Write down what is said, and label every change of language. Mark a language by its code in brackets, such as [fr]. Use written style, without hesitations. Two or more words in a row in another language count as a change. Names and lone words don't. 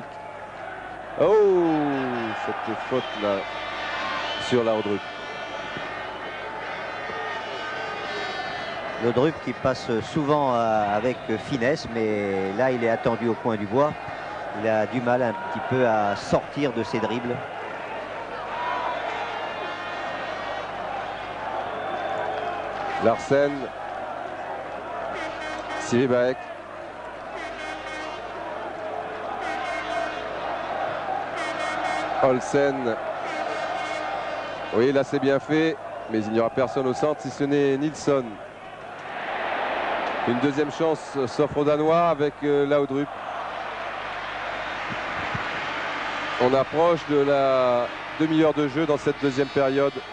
[fr] Oh, cette faute là sur Laudrup. Laudrup qui passe souvent avec finesse, mais là il est attendu au coin du bois. Il a du mal un petit peu à sortir de ses dribbles. Larsen. Sivebæk. Olsen. Oui, là c'est bien fait, mais il n'y aura personne au centre si ce n'est Nilsson. Une deuxième chance s'offre aux Danois avec Laudrup. On approche de la demi-heure de jeu dans cette deuxième période.